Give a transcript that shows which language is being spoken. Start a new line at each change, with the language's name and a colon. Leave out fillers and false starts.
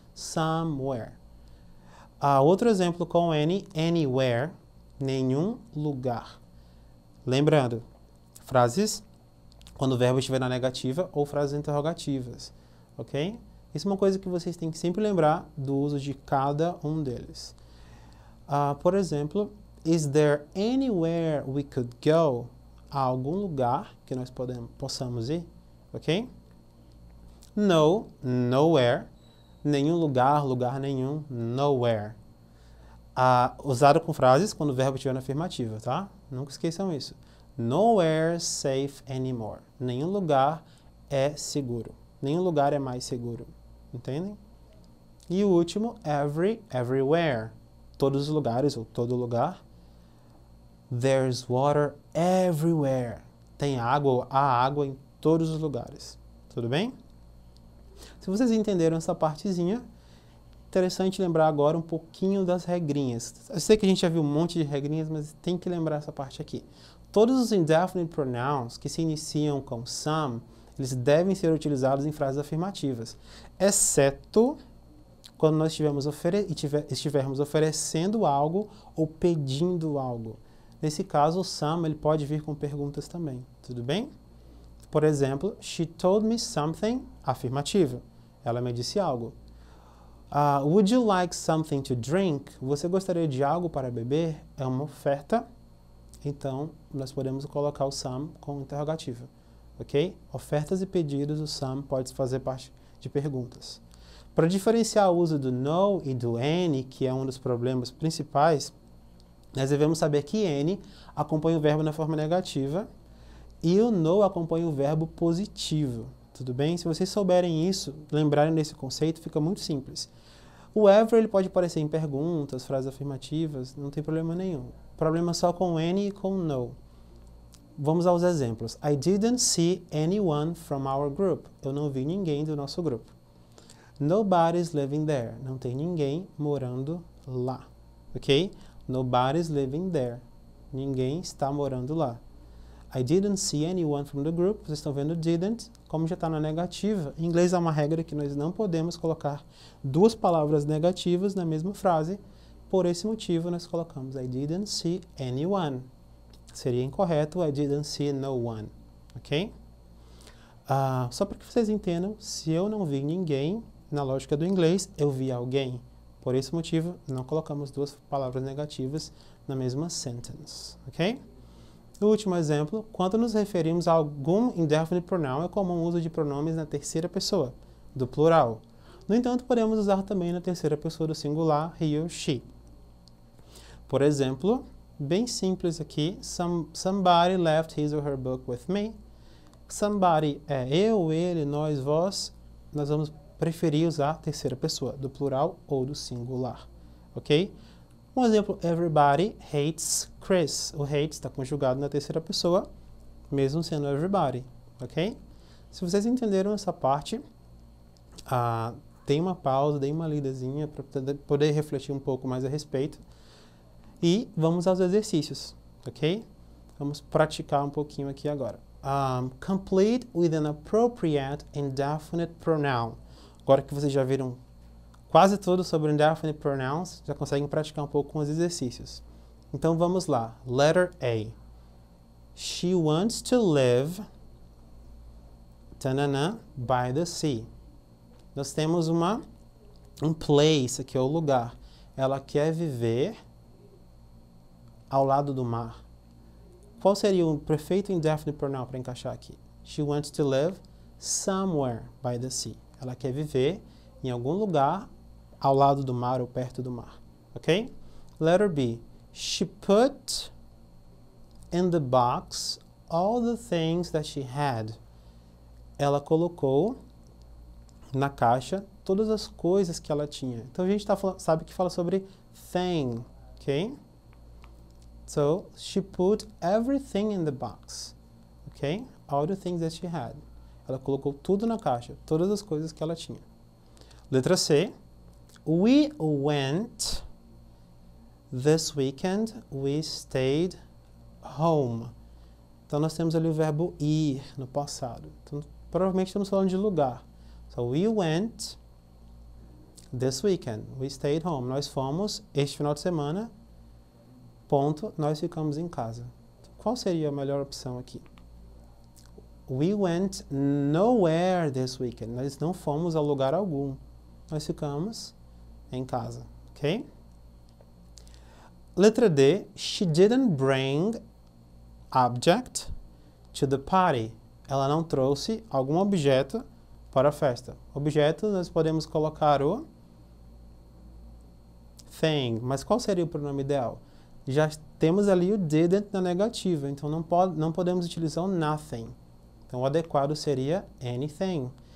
Portuguese: Somewhere. Outro exemplo com any, anywhere, nenhum lugar. Lembrando, frases quando o verbo estiver na negativa ou frases interrogativas, ok? Isso é uma coisa que vocês têm que sempre lembrar do uso de cada um deles.
English: Por exemplo, is there anywhere we could go?
Portuguese: Há algum lugar que nós possamos ir, ok?
English: No, nowhere.
Portuguese: Nenhum lugar, lugar nenhum, nowhere. Usado com frases quando o verbo estiver na afirmativa, tá? Nunca esqueçam isso.
English: Nowhere safe anymore.
Portuguese: Nenhum lugar é seguro. Nenhum lugar é mais seguro. Entendem? E o último, every, everywhere. Todos os lugares, ou todo lugar.
English: There's water everywhere.
Portuguese: Tem água, ou há água em todos os lugares. Tudo bem? Se vocês entenderam essa partezinha, interessante lembrar agora um pouquinho das regrinhas. Eu sei que a gente já viu um monte de regrinhas, mas tem que lembrar essa parte aqui. Todos os indefinite pronouns que se iniciam com some, eles devem ser utilizados em frases afirmativas, exceto quando nós estivermos oferecendo algo ou pedindo algo. Nesse caso, o some ele pode vir com perguntas também. Tudo bem? Por exemplo,
English: she told me something,
Portuguese: afirmativa. Ela me disse algo.
English: Would you like something to drink?
Portuguese: Você gostaria de algo para beber? É uma oferta. Então, nós podemos colocar o some com interrogativa. Ok? Ofertas e pedidos, o some pode fazer parte de perguntas. Para diferenciar o uso do no e do any, que é um dos problemas principais, nós devemos saber que any acompanha o verbo na forma negativa e o no acompanha o verbo positivo. Tudo bem? Se vocês souberem isso, lembrarem desse conceito, fica muito simples. O ever ele pode aparecer em perguntas, frases afirmativas, não tem problema nenhum. Problema só com any e com no. Vamos aos exemplos.
English: I didn't see anyone from our group.
Portuguese: Eu não vi ninguém do nosso grupo.
English: Nobody's living there.
Portuguese: Não tem ninguém morando lá. Ok?
English: Nobody's living there.
Portuguese: Ninguém está morando lá.
English: I didn't see anyone from the group.
Portuguese: Vocês estão vendo didn't, como já está na negativa. Em inglês há uma regra que nós não podemos colocar duas palavras negativas na mesma frase. Por esse motivo, nós colocamos
English: I didn't see anyone.
Portuguese: Seria incorreto
English: I didn't see no one.
Portuguese: Ok? Só para que vocês entendam, se eu não vi ninguém, na lógica do inglês, eu vi alguém. Por esse motivo, não colocamos duas palavras negativas na mesma sentence. Ok? No último exemplo, quando nos referimos a algum indefinite pronoun, é comum o uso de pronomes na terceira pessoa, do plural. No entanto, podemos usar também na terceira pessoa do singular,
English: he or she.
Portuguese: Por exemplo, bem simples aqui,
English: somebody left his or her book with me.
Portuguese: Somebody é eu, ele, nós, vós. Nós vamos preferir usar a terceira pessoa, do plural ou do singular. Ok? Um exemplo,
English: everybody hates Chris.
Portuguese: O hate está conjugado na terceira pessoa, mesmo sendo everybody, ok? Se vocês entenderam essa parte, tem uma pausa, dei uma lidazinha para poder refletir um pouco mais a respeito. E vamos aos exercícios, ok? Vamos praticar um pouquinho aqui agora.
English: Complete with an appropriate indefinite pronoun.
Portuguese: Agora que vocês já viram quase tudo sobre indefinite pronouns, já conseguem praticar um pouco com os exercícios. Então vamos lá.
English: Letter A. She wants to live by the sea.
Portuguese: Nós temos um place, aqui é o lugar. Ela quer viver ao lado do mar. Qual seria o perfeito indefinite pronoun para encaixar aqui?
English: She wants to live somewhere by the sea.
Portuguese: Ela quer viver em algum lugar ao lado do mar ou perto do mar. Ok?
English: Letter B. She put in the box all the things that she had.
Portuguese: Ela colocou na caixa todas as coisas que ela tinha. Então a gente sabe que fala sobre thing, ok?
English: So, she put everything in the box, ok? All the things that she had.
Portuguese: Ela colocou tudo na caixa, todas as coisas que ela tinha. Letra C.
English: We went this weekend. We stayed home.
Portuguese: Então nós temos ali o verbo ir no passado. Então, provavelmente estamos falando de lugar.
English: So, we went this weekend. We stayed home.
Portuguese: Nós fomos este final de semana. Ponto. Nós ficamos em casa. Qual seria a melhor opção aqui?
English: We went nowhere this weekend.
Portuguese: Nós não fomos a lugar algum. Nós ficamos em casa. Ok? Letra D.
English: She didn't bring object to the party.
Portuguese: Ela não trouxe algum objeto para a festa. Objeto, nós podemos colocar o thing. Mas qual seria o pronome ideal? Já temos ali o didn't na negativa. Então, não podemos utilizar o nothing. Então, o adequado seria anything.